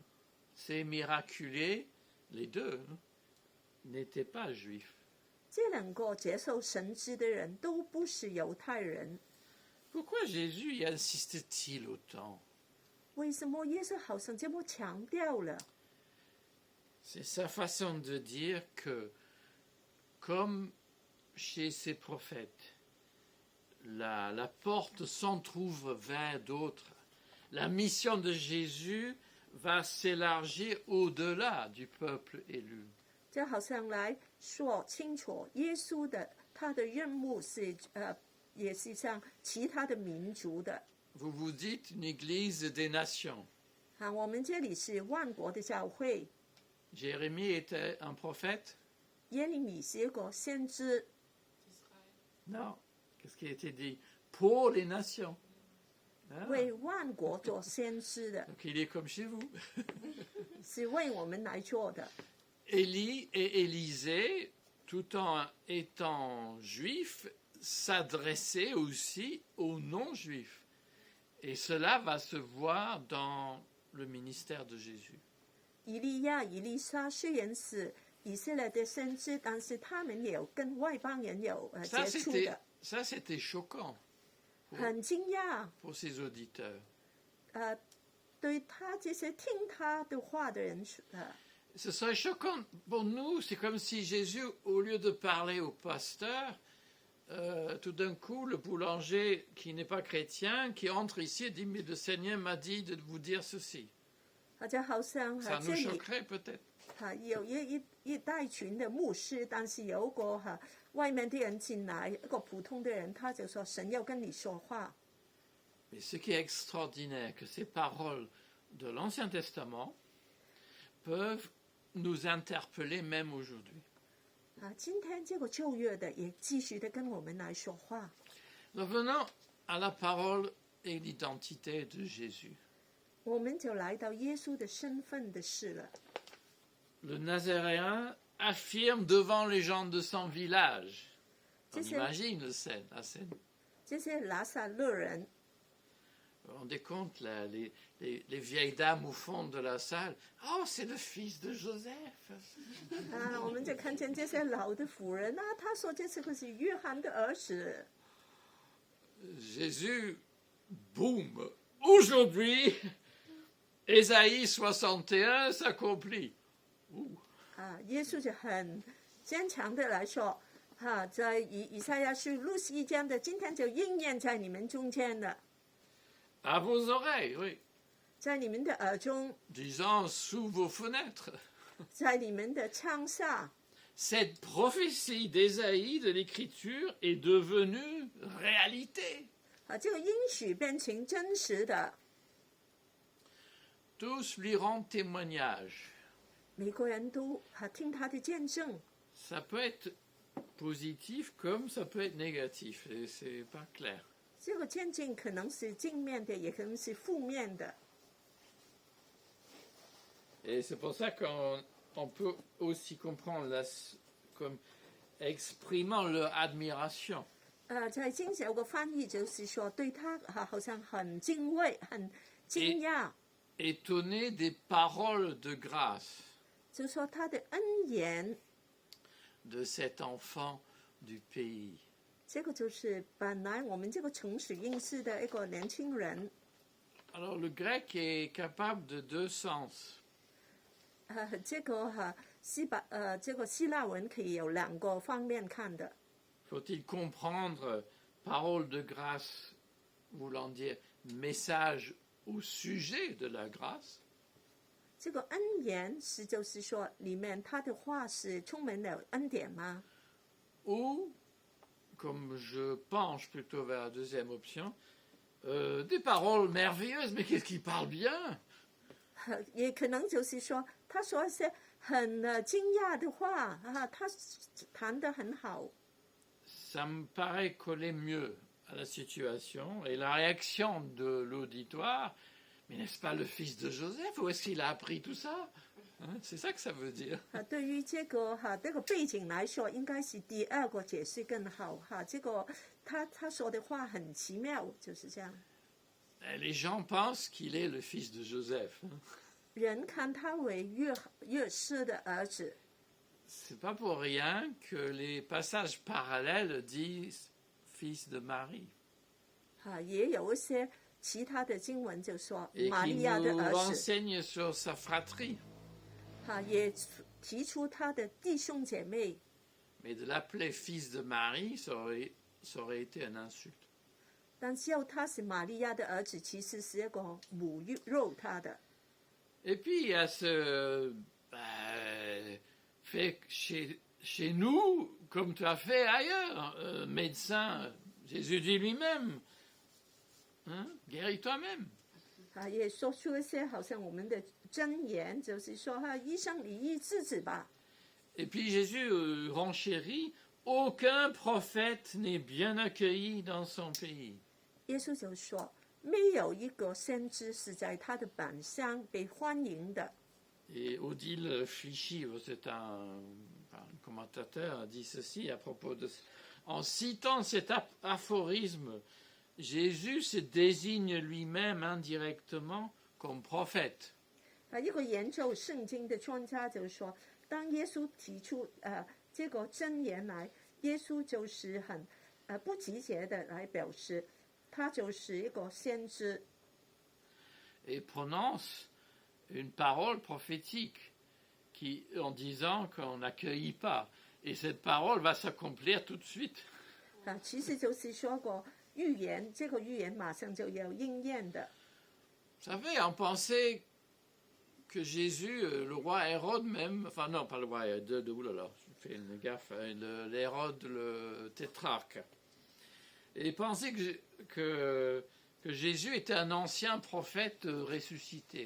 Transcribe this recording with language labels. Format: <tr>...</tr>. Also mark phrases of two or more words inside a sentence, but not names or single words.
<fr>Ces miraculés, les deux, n'étaient pas juifs.</fr> <zh>这两个接受神知的人都不是犹太人。</zh> <fr>Pourquoi Jésus y insiste-t-il autant?</fr> <zh>为什么耶稣好像这么强调了？</zh> <fr>C'est sa façon de dire que, comme chez ces prophètes, la porte s'entrouvre vers d'autres. La mission de Jésus va s'élargir au-delà du peuple élu.</fr> <zh>就好像来说清楚，耶稣的他的任务是也是像其他的民族的。</zh> <fr>Vous vous dites une église des nations.</fr> <zh>我们这里是万国的教会。</zh> <fr>Jérémie était un prophète?</fr> <zh>耶利米是一个先知。</zh> <fr>Non. Qu'est-ce qui a été dit? Pour les nations. Ah.</fr> <zh>为万国做先知的，</zh> <fr>Donc il est comme chez vous.</fr> <zh>是为我们来做的。</zh> <fr>Élie et Élisée, tout en étant juifs, s'adressaient aussi aux non-juifs. Et cela va se voir dans le ministère de Jésus.</fr> <zh>以利亚、以利沙虽然是以色列的先知，但是他们也有跟外邦人有接触的。</zh> <fr>Ça, c'était choquant</fr> <zh>很惊讶，</zh> <fr>pour ces auditeurs.</fr> <zh>对他这些听他的话的人，</zh> <fr>Ce serait choquant pour nous. C'est comme si Jésus, au lieu de parler au pasteur, tout d'un coup, le boulanger qui n'est pas chrétien, qui entre ici et dit, mais le Seigneur m'a dit de vous dire ceci.</fr> <zh>就好像</zh> <fr>Ça</fr> <zh>这</zh> <fr>nous</fr> <zh>里</zh> <fr>choquerait peut-être.</fr> <zh>有一大群的牧师，但是有一个外面的人进来，一个普通的人，他就说神要跟你说话。</zh> <fr>Mais ce qui est extraordinaire, que ces paroles de l'Ancien Testament peuvent nous interpeller même aujourd'hui.</fr> <zh>今天这个旧约的也继续的跟我们来说话。</zh> <fr>Revenons à la parole et l'identité de Jésus.</fr> <zh>我们就来到耶稣的身份的事了。</zh> <fr>Le Nazaréen affirme devant les gens de son village. On imagine la scène.</fr> <zh>这些拿撒勒人，</zh> <fr>Vous vous rendez compte, là, les vieilles dames au fond de la salle. Oh, c'est le fils de Joseph.</fr> <zh>我们就看见这些老的妇人他说这是个是约翰的儿子。</zh> <fr>Jésus, boum, aujourd'hui, Ésaïe 61 s'accomplit.</fr> <zh>耶稣就很坚强的来说，在以赛亚书61章的今天就应验在你们中间了，</zh> <fr>À vos oreilles, oui.</fr> <zh>在你们的耳中，</zh> <fr>Disant sous vos fenêtres.</fr> <zh>在你们的 창사，</zh> <fr>cette prophétie d'Ésaïe de l'Écriture est devenue réalité.</fr> <zh>这个应许变成真实的，</zh> <fr>Tous lui rendent témoignage.</fr> <zh>每个人都听他的见证。</zh> <fr>Ça peut être positif comme ça peut être négatif, et c'est pas clair.</fr> <zh>这个见证可能是正面的，也可能是负面的。</zh> <fr>Et c'est pour ça qu'on peut aussi comprendre comme exprimant leur admiration.</fr> <zh>在经有个翻译就是说，对他好像很敬畏、很惊讶，</zh> <fr>Étonné des paroles de grâce</fr> <zh>就说他的恩言，</zh> <fr>de cet enfant du pays.</fr> <zh>这个就是本来我们这个城市认识的一个年轻人。</zh> <fr>Alors le grec est capable de deux sens.</fr> <zh>这个这个希腊文可以有两个方面看的。</zh> <fr>Faut-il comprendre parole de grâce voulant dire message au sujet de la grâce?</fr> <zh>这个恩言是就是说里面他的话是充满了恩典吗？</zh> <fr>Ou, comme je penche plutôt vers la deuxième option, des paroles merveilleuses, mais qu'est-ce qu'il parle bien?</fr> <zh>也可能就是说他说一些很惊讶的话他谈得很好。</zh> <fr>Ça me paraît coller mieux à la situation et la réaction de l'auditoire. Mais n'est-ce pas le fils de Joseph? Où est-ce qu'il a appris tout ça? Hein, c'est ça que ça veut dire.</fr> <zh>对于这个背景来说，应该是第二个解释更好这个他说的话很奇妙，就是这样。</zh> <fr>Les gens pensent qu'il est le fils de Joseph.</fr> <zh>人看他为约瑟的儿子。</zh> <fr>C'est pas pour rien que les passages parallèles disent fils de Marie.</fr> <zh>也有一些其他的经文就说</zh> <fr>Et</fr> <zh>玛</zh> <fr>qui</fr> <zh>利亚的</zh> <fr>nous</fr> <zh>儿子，</zh> <fr>renseigne sur sa fratrie.</fr> <zh>也提出他的弟兄姐妹。</zh> <fr>Mais de l'appeler fils de Marie, ça aurait été un insulte.</fr> <zh>但只有他是玛利亚的儿子，其实是一个侮辱他的。</zh> <fr>Et puis il y a ce fait chez nous, comme tu as fait ailleurs, médecin, Jésus dit lui-même, hein, guéris toi-même.</fr> <zh>也说出一些好像我们的箴言，就是说医生你医自己吧。</zh> <fr>Et puis Jésus renchérit, aucun prophète n'est bien accueilli dans son pays.</fr> <zh>耶稣就说，没有一个先知是在他的本乡被欢迎的。</zh> <fr>Et Odile Fichy, c'est un commentateur, a dit ceci à propos de... En citant cet aphorisme, Jésus se désigne lui-même indirectement comme prophète.</fr> <zh>一个研究圣经的专家就说，当耶稣提出这个箴言来，耶稣就是很不直接的来表示，他就是一个先知。</zh> <fr>Et prononce une parole prophétique en disant qu'on n'accueille pas. Et cette parole va s'accomplir tout de suite.</fr> <zh>其实就是说过预言，这个预言马上就要应验的。</zh> <fr>Vous savez, on pensait que Jésus, le roi Hérode même, enfin non, pas le roi Hérode, oulala, je fais une gaffe, l'Hérode, le tétrarque, et pensait que Jésus était un ancien prophète ressuscité.</fr>